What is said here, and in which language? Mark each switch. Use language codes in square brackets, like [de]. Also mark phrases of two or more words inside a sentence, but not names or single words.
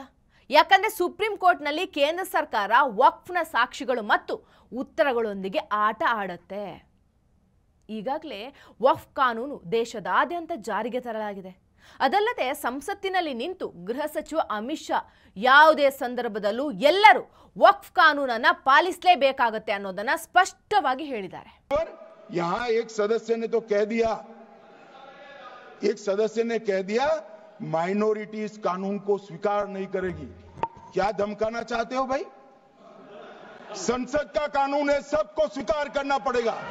[kn] ಯಾಕಂದರೆ ಸುಪ್ರೀಂ ಕೋರ್ಟ್ನಲ್ಲಿ ಕೇಂದ್ರ ಸರ್ಕಾರ ವಕ್ಫ್ನ ಸಾಕ್ಷಿಗಳು ಮತ್ತು ಉತ್ತರಗಳೊಂದಿಗೆ ಆಟ ಆಡುತ್ತೆ. ಈಗಾಗಲೇ ವಕ್ಫ್ ಕಾನೂನು ದೇಶದಾದ್ಯಂತ ಜಾರಿಗೆ ತರಲಾಗಿದೆ. ಅದಲ್ಲದೆ ಸಂಸತ್ತಿನಲ್ಲಿ ನಿಂತು ಗೃಹ ಸಚಿವ ಅಮಿತ್ ಶಾ ಯಾವುದೇ ಸಂದರ್ಭದಲ್ಲೂ ಎಲ್ಲರೂ ವಕ್ಫ್ ಕಾನೂನನ್ನ ಪಾಲಿಸಲೇಬೇಕಾಗುತ್ತೆ ಅನ್ನೋದನ್ನ ಸ್ಪಷ್ಟವಾಗಿ ಹೇಳಿದ್ದಾರೆ. [hi] यहाँ एक सदस्य ने तो कह दिया, एक सदस्य ने कह दिया माइनॉरिटी इस कानून को स्वीकार नहीं करेगी. क्या धमकाना चाहते हो भाई? संसद का कानून है, सबको स्वीकार करना पड़ेगा.